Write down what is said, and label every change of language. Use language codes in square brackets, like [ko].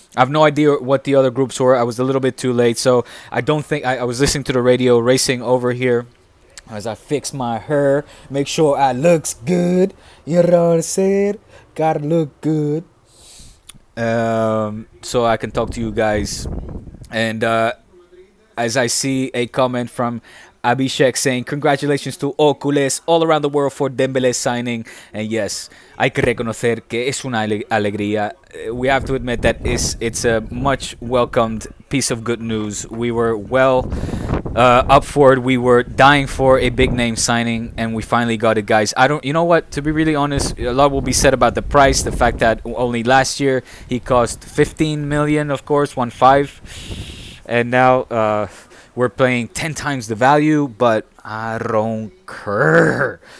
[en] I have no idea what the other groups were. I was a little bit too late, so I don't think I was listening to the radio racing over here as I fix my hair, make sure I looks good. You know what I said? Gotta look good. So I can talk to you guys. And as I see a comment from Abhishek saying, congratulations to all culés all around the world for Dembele signing. [es] And yes, hay que reconocer que es una alegría. [en] We have to admit that it's a much welcomed piece of good news. We were well up for it. We were dying for a big name signing, and we finally got it, guys. You know what, to be really honest, a lot will be said about the price, the fact that only last year he cost 15 million, of course, 1.5, and now we're paying 10 times the value, but I don't care.